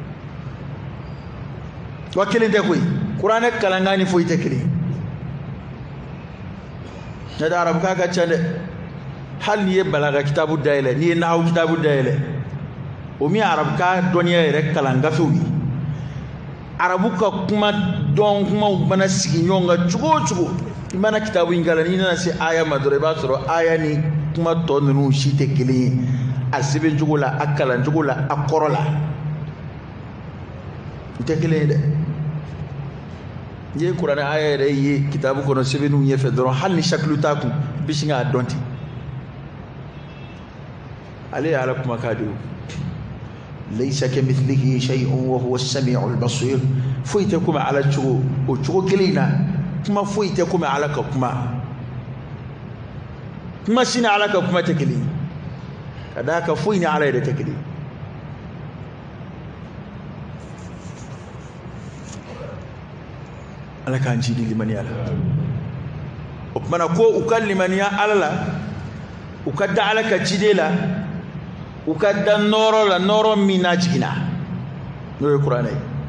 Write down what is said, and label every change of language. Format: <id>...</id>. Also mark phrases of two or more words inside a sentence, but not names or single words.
<bm>wa kelen tɛ koyi kuranɛ kalankan ni foyi tɛ kelen ne da arabukan ka ca dɛ hali n'i ye balaga kitabu dayɛlɛ n'i ye nahawu kitabu dayɛlɛ o min ye arabukan dɔnniya yɛrɛ kalan gafew ye arabu ka kuma dɔn kumaw mana sigi ɲɔgɔn kan cogo o cogo i mana kitabu in kalan n'i nana se aya ma dɔrɔn i b'a sɔrɔ aya ni kuma tɔ ninnu si tɛ kelen ye a sɛbɛn cogo la a kalan cogo la a kɔrɔ la u tɛ kelen ye dɛ n'i ye kuranɛ aya yɛrɛ ye kitabu kɔnɔ sɛbɛnniw ɲɛfɛ dɔrɔn hali ni sakulu t'a kun i bɛ sin k'a dɔn ten ale ye ala kumakan de ye</bm> <ar>ليس كمثله شيء وهو السميع البصير</ar> <bm>foyi tɛ komi ala cogo o cogo kelen in na kuma foyi tɛ komi ala ka kuma si ni ala ka kuma tɛ kelen ka d'a kan foyi ni ala yɛrɛ tɛ kelen ala k'an ci di limaniya la o kumana ko u ka limaniya ala la u ka da ala ka ciden la u ka da nɔɔrɔ la nɔɔrɔ min n'a jiginna n'o ye kuranɛ ye</bm>